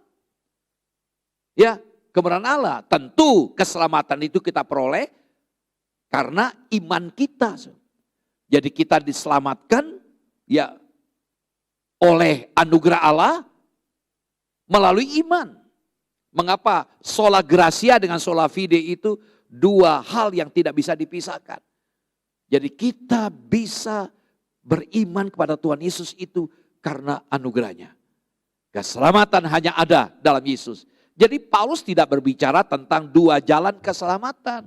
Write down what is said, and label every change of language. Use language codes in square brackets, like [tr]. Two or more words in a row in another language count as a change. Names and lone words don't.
[id] Ya, kemurahan Allah. Tentu keselamatan itu kita peroleh karena iman kita. Jadi kita diselamatkan ya oleh anugerah Allah melalui iman. Mengapa [la] sola gratia [id] dengan [la] sola fide [id] itu dua hal yang tidak bisa dipisahkan. Jadi kita bisa beriman kepada Tuhan Yesus itu karena anugerahnya. Keselamatan hanya ada dalam Yesus. Jadi Paulus tidak berbicara tentang dua jalan keselamatan.